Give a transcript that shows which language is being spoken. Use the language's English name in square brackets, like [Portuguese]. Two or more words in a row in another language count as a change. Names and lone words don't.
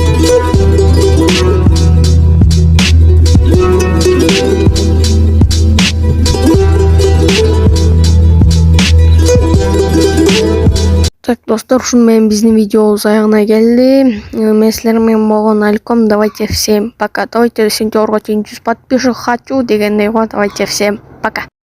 [Kyrgyz] Так, достар, ушуну менен биздин видеобуз аягына келди. Мен силер менен болгон альком. [Russian] Давайте всем пока. [Kyrgyz] Давайте сентябрга чейин 100 [Russian] подписчик хочу [Kyrgyz] дегендей го. [Russian] Давайте всем пока.